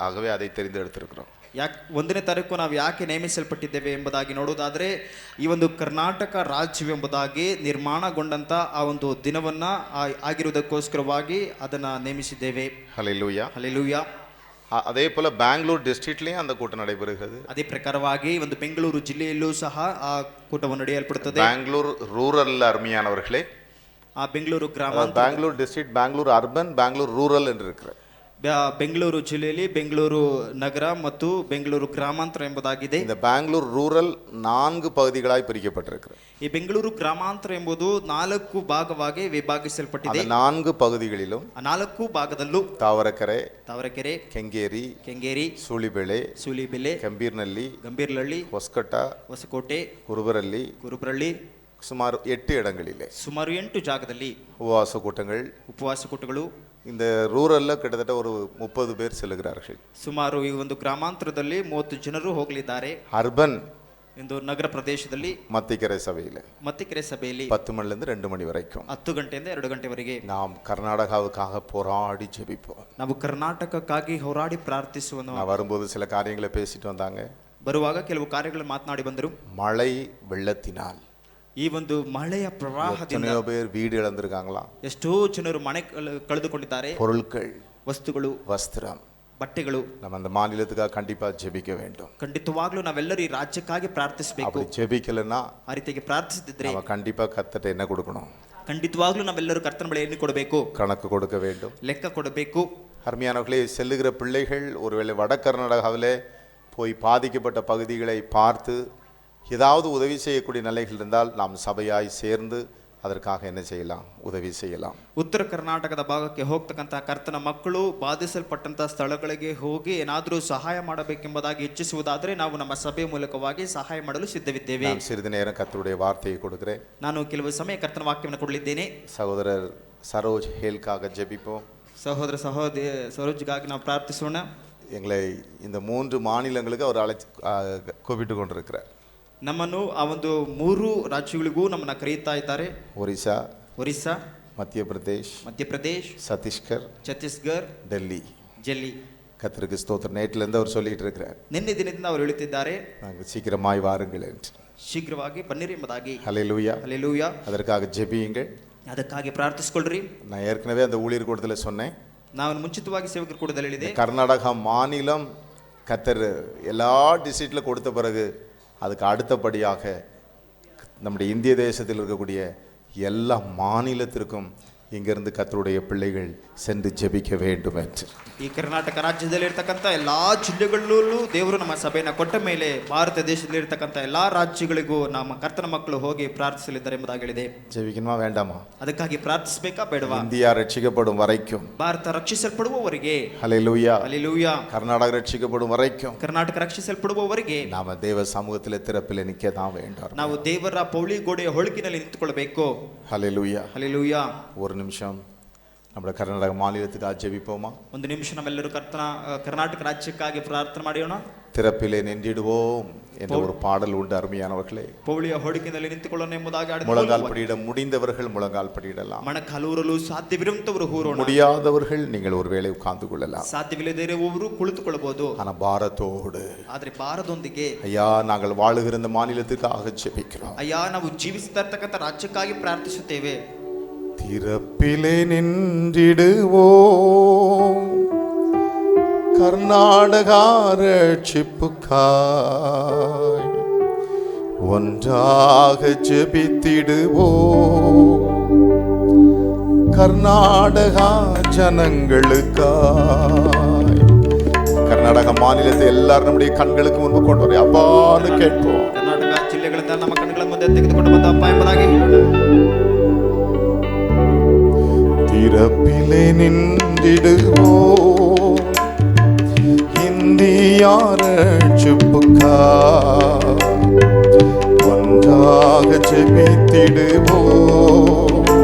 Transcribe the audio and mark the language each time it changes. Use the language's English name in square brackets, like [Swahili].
[Tamil] ஆகவே அதை தெரிந்து எடுத்திருக்கிறோம். [Kannada] ಯಾಕೆ 1ನೇ ತಾರೀಕು ನಾವು ಯಾಕೆ ನೇಮಿಸಲ್ಪಟ್ಟಿದ್ದೇವೆ ಎಂಬುದಾಗಿ ನೋಡುವುದಾದರೆ ಈ ಒಂದು ಕರ್ನಾಟಕ ರಾಜ್ಯವೆಂಬುದಾಗಿ ನಿರ್ಮಾಣಗೊಂಡಂತ ಆ ಒಂದು ದಿನವನ್ನ ಆಗಿರುವುದಕ್ಕೋಸ್ಕರವಾಗಿ ಅದನ್ನ ನೇಮಿಸಿದ್ದೇವೆ. [Tamil] ஹல்லேலூயா. [Kannada] ಹಲ್ಲೆಲೂಯಾ. [Tamil] அதே போல் பெங்களூர் டிஸ்ட்ரிக்ட்லேயும் அந்த கூட்டம் நடைபெறுகிறது. [Kannada] ಅದೇ ಪ್ರಕಾರವಾಗಿ ಒಂದು ಬೆಂಗಳೂರು ಜಿಲ್ಲೆಯಲ್ಲೂ ಸಹ ಆ ಕೂಟವನ್ನು ನಡೆಯಲ್ಪಡುತ್ತದೆ. [Tamil] பெங்களூர் ரூரல் அருமையானவர்களே, [Kannada] ಆ ಬೆಂಗಳೂರು ಗ್ರಾಮಾಂತರ, [Tamil] Bangalore district, Bangalore urban, Bangalore rural என்று இருக்கிற [Kannada] ಬೆಂಗಳೂರು ಜಿಲ್ಲೆಯಲ್ಲಿ ಬೆಂಗಳೂರು ನಗರ ಮತ್ತು ಬೆಂಗಳೂರು ಗ್ರಾಮಾಂತರ ಎಂಬುದಾಗಿದೆ. [Tamil] இந்த பெங்களூர் ரூரல் 4 பகுதிகளாய் பிரிக்கப்பட்டிருக்கிறது. [Kannada] ಈ ಬೆಂಗಳೂರು ಗ್ರಾಮಾಂತರ ಎಂಬುದು 4 ಭಾಗವಾಗಿ ವಿಭಾಗಿಸಲ್ಪಟ್ಟಿದೆ. [Tamil] 4 பகுதிகளிலும் [Kannada] ಆ 4 ಭಾಗದಲ್ಲೂ ತಾವರೆಕೆರೆ, ಕೆಂಗೇರಿ, ಸೂಲಿಬೆಲೆ, ಗಂಭೀರ್ನಹಳ್ಳಿ, ಹೊಸಕೋಟೆ, ಕುರುಬರಳ್ಳಿ [Tamil] சுமார் 8 இடங்களிலே [Kannada] ಸುಮಾರು 8 ಜಾಗದಲ್ಲಿ [Tamil] உபவாச கூட்டங்கள். இந்த ரூரல்ல கிட்டத்தட்ட ஒரு 30 பேர் செல்கிறார்கள். [Kannada] ಸುಮಾರು ಈ ಒಂದು ಗ್ರಾಮಾಂತರದಲ್ಲಿ 30 ಜನರು ಹೋಗಲಿದ್ದಾರೆ. ಅರ್ಬನ್ ಎಂದು ನಗರ ಪ್ರದೇಶದಲ್ಲಿ ಮತ್ತಿಕೆರೆ ಸಭೆಯಲ್ಲಿ [Tamil] 10 மணிலிருந்து 2 மணி வரைக்கும் [Kannada] 10 ಗಂಟೆಯಿಂದ 2 ಗಂಟೆವರೆಗೆ [Tamil] நாம் கர்நாடகாவுக்காக போராடி ஜெபிப்போம். [Kannada] ನಾವು ಕರ್ನಾಟಕಕ್ಕಾಗಿ ಹೋರಾಡಿ ಪ್ರಾರ್ಥಿಸುವನ್ನು. [Tamil] நான் வரும்போது சில காரியங்களை பேசிட்டு வந்தாங்க. [Kannada] ಬರುವಾಗ ಕೆಲವು ಕಾರ್ಯಗಳನ್ನು ಮಾತನಾಡಿ ಬಂದರು. [Tamil] மழை வெள்ளத்தினால் [Kannada] ಈ ಒಂದು ಮಳೆಯ ಪ್ರವಾಹದಿಂದ [Tamil] ಎಷ್ಟೋ பேர் வீடு இழந்திருக்காங்களா, [Kannada] ಎಷ್ಟೋ ಜನರು ಮನೆ ಕಳೆದುಕೊಂಡಿದ್ದಾರೆ. [Tamil] பொருட்கள், [Kannada] ವಸ್ತುಗಳು, [Tamil] வஸ்திரம், [Kannada] ಬಟ್ಟೆಗಳು. [Tamil] நம்ம அந்த மாநிலத்துக்காக கண்டிப்பா ஜெபிக்க வேண்டும். [Kannada] ಖಂಡಿತವಾಗ್ಲೂ ನಾವೆಲ್ಲರೂ ಈ ರಾಜ್ಯಕ್ಕಾಗಿ ಪ್ರಾರ್ಥಿಸಬೇಕು. [Tamil] அப்படி ஜெபிக்கலனா, [Kannada] ಆ ರೀತಿಯಾಗಿ ಪ್ರಾರ್ಥಿಸದಿದ್ರೆ [Tamil] நம்ம கண்டிப்பா கர்த்தர்ட்ட என்ன கொடுக்கணும்? [Kannada] ಖಂಡಿತವಾಗ್ಲೂ ನಾವೆಲ್ಲರೂ ಕರ್ತನ ಬಳಿ ಏನು ಕೊಡಬೇಕು? [Tamil] கணக்கு கொடுக்க வேண்டும், [Kannada] ಲೆಕ್ಕ ಕೊಡಬೇಕು. [Tamil] அருமையானவர்களே, செல்லுகிற பிள்ளைகள் ஒருவேளை வட கர்நாடகாவிலே போய் பாதிக்கப்பட்ட பகுதிகளை பார்த்து ஏதாவது உதவி செய்யக்கூடிய நிலைகள் இருந்தால் நாம் சபையாய் சேர்ந்து அதற்காக என்ன செய்யலாம்? உதவி செய்யலாம். [Kannada] ಉತ್ತರ ಕರ್ನಾಟಕದ ಭಾಗಕ್ಕೆ ಹೋಗ್ತಕ್ಕಂಥ ಕರ್ತನ ಮಕ್ಕಳು ಬಾಧಿಸಲ್ಪಟ್ಟಂತಹ ಸ್ಥಳಗಳಿಗೆ ಹೋಗಿ ಏನಾದರೂ ಸಹಾಯ ಮಾಡಬೇಕೆಂಬುದಾಗಿ ಇಚ್ಛಿಸುವುದಾದರೆ ನಾವು ನಮ್ಮ ಸಭೆಯ ಮೂಲಕವಾಗಿ ಸಹಾಯ ಮಾಡಲು ಸಿದ್ಧವಿದ್ದೇವೆ. [Tamil] நான் சிறிது நேரம் கர்த்தருடைய வார்த்தையை கொடுக்கிறேன். [Kannada] ನಾನು ಕೆಲವು ಸಮಯ ಕರ್ತನ ವಾಕ್ಯವನ್ನು ಕೊಡಲಿದ್ದೇನೆ. [Tamil] சகோதரர் சரோஜ் ஹேல்காக ஜெபிப்போம். [Kannada] ಸಹೋದರ ಸರೋಜ್ಗಾಗಿ ನಾವು ಪ್ರಾರ್ಥಿಸೋಣ. [Tamil] எங்களை இந்த 3 மாநிலங்களுக்கு அவர் கூப்பிட்டு கொண்டிருக்கிறார். [Kannada] ನಮ್ಮನ್ನು ಆ ಒಂದು 3 ರಾಜ್ಯಗಳಿಗೂ ನಮ್ಮನ್ನ ಕರೆಯುತ್ತಾ ಇದ್ದಾರೆ. [Tamil] ಒರಿಸ್ಸಾ, மத்தியப்பிரதேஷ், சத்தீஸ்கர், டெல்லி. கர்த்தருக்கு ஸ்தோத்திரம். நேற்றிலிருந்து அவர் சொல்லிட்டு இருக்கிறார், [Kannada] ನಿನ್ನೆ ದಿನದಿಂದ ಅವರು ಹೇಳುತ್ತಿದ್ದಾರೆ, [Tamil] நாங்கள் சீக்கிரமாய் வாருங்கள் என்று. [Kannada] ಶೀಘ್ರವಾಗಿ ಬನ್ನಿರಿ ಎಂಬುದಾಗಿ. [Tamil] ஹல்லேலூயா. அதற்காக ஜெபியுங்கள், [Kannada] ಅದಕ್ಕಾಗಿ ಪ್ರಾರ್ಥಿಸಿಕೊಳ್ಳ್ರಿ. [Tamil] நான் ஏற்கனவே அந்த ஊழியர் கூட்டத்தில் சொன்னேன். [Kannada] ನಾನು ಮುಂಚಿತವಾಗಿ ಸೇವಕರ ಕೂಟದಲ್ಲಿ ಹೇಳಿದೆ, [Tamil] கர்நாடகா மாநிலம் கர்த்தர் எல்லா டிஸ்ட்ரிக்ட்ல கொடுத்த பிறகு அதுக்கு அடுத்தபடியாக நம்முடைய இந்திய தேசத்தில் இருக்கக்கூடிய எல்லா மாநிலத்திற்கும் இங்கிருந்து கர்த்தருடைய பிள்ளைகள் சென்று ஜெபிக்க வேண்டும் என்று. [Kannada] ಈ ಕರ್ನಾಟಕ ರಾಜ್ಯದಲ್ಲಿ ಇರತಕ್ಕಂತ ಎಲ್ಲಾ ಜಿಲ್ಲೆಗಳಲ್ಲೂ ದೇವರು ನಮ್ಮ ಸಭೆಯನ್ನು ಕೊಟ್ಟ ಮೇಲೆ ಭಾರತ ದೇಶದಲ್ಲಿ ಇರತಕ್ಕಂತ ಎಲ್ಲಾ ರಾಜ್ಯಗಳಿಗೂ ನಮ್ಮ ಕರ್ತನ ಮಕ್ಕಳು ಹೋಗಿ ಪ್ರಾರ್ಥಿಸಲಿದ್ದಾರೆ ಎಂಬುದಾಗಿ ಹೇಳಿದೆ. [Tamil] ஜெபிக்கணுமா வேண்டாமா? [Kannada] ಅದಕ್ಕಾಗಿ ಪ್ರಾರ್ಥಿಸಬೇಕಾ ಬೇಡವಾ? [Tamil] இந்தியா ரட்சிக்கப்படும் வரைக்கும், [Kannada] ಭಾರತ ರಕ್ಷಿಸಲ್ಪಡುವವರೆಗೆ, [Tamil] ஹல்லேலூயா, கர்நாடகா ரட்சிக்கப்படும் வரைக்கும், [Kannada] ಕರ್ನಾಟಕ ರಕ್ಷಿಸಲ್ಪಡುವವರೆಗೆ [Tamil] நாம தேவ சமூகத்திலே திறப்பிலே நிக்க தான் வேண்டும். [Kannada] ನಾವು ದೇವರ ಪೌಳಿ ಗೋಡೆಯ ಹೊಳಕಿನಲ್ಲಿ ನಿಂತುಕೊಳ್ಳಬೇಕು. [Tamil] ஹல்லேலூயா. ஒரு நிமிஷம் நம்ம கர்நாடக மாநிலத்துக்காக ஜெபிப்போமா? [Kannada] ಒಂದು ನಿಮಿಷ ನಾವೆಲ್ಲರೂ ಕರ್ನಾಟಕ ರಾಜ್ಯಕ್ಕಾಗಿ ಪ್ರಾರ್ಥನೆ ಮಾಡೋಣ. [Tamil] திறப்பிலே நின்றிடுவோம் என்ற ஒரு பாடல் உண்டு. அருமையானவர்களே, [Kannada] ಪೌಳಿಯ ಹೊಳಕಿನಲ್ಲಿ ನಿಂತುಕೊಳ್ಳೋಣ ಎಂಬುದಾಗಿ [Tamil] முழங்கால் படியிட முடிந்தவர்கள் முழங்கால் படியிடலாம். [Kannada] ಮೊಣಕಾಲೂರಲು ಸಾಧ್ಯವಿರುವಂತವರು ಹೂರೋಣ. [Tamil] முடியாதவர்கள் நீங்கள் ஒருவேளை உட்கார்ந்து கொள்ளலாம். [Kannada] ಸಾಧ್ಯವಿಲ್ಲದಿರುವವರು ಕುಳಿತುಕೊಳ್ಳಬಹುದು. [Tamil] ஆனா பாரத்தோடு, [Kannada] ಆದ್ರೆ ಭಾರದೊಂದಿಗೆ, [Tamil] ஐயா நாங்கள் வாழுகிற இந்த மாநிலத்துக்காக ஜெபிக்கிறோம். [Kannada] ಅಯ್ಯ ನಾವು ಜೀವಿಸ್ತಾ ಇರ್ತಕ್ಕಂಥ ರಾಜ್ಯಕ್ಕಾಗಿ ಪ್ರಾರ್ಥಿಸುತ್ತೇವೆ. [Tamil] திறப்பிலே நின்றிடுவோம், கர்நாடகா ரட்சிப்புக்காய் ஒன்றாக ஜெபித்திடுவோம். கர்நாடகா ஜனங்களுக்காய். கர்நாடக மாநிலத்தை எல்லாரும் நம்முடைய கண்களுக்கு முன்பு கொண்டு வர அப்பான்னு கேட்போம். [Kannada] ಕರ್ನಾಟಕ ಜಿಲ್ಲೆಗಳಿಂದ ನಮ್ಮ ಕಣ್ಣುಗಳ ಮುಂದೆ ತೆಗೆದುಕೊಂಡು ಬಂದ ಅಪ್ಪ ಎಂಬುದಾಗಿ ಹೇಳೋಣ. [Tamil] திறப்பிலே நின்றிடுவோம், இந்தியா ரட்சிப்புக்காய் ஒன்றாக ஜெபித்திடுவோம்.